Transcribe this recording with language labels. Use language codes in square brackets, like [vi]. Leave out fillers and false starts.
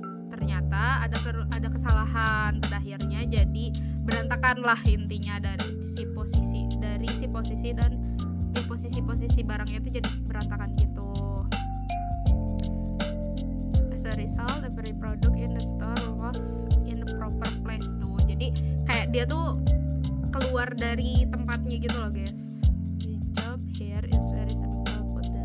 [id] Ternyata ada kesalahan pada akhirnya, jadi berantakan lah intinya dari si posisi dan di posisi barangnya itu jadi berantakan gitu. [en] As a result, every product in the store was in the proper place [id] tuh. Jadi kayak dia tuh keluar dari tempatnya gitu loh guys. [en] The job here is very simple.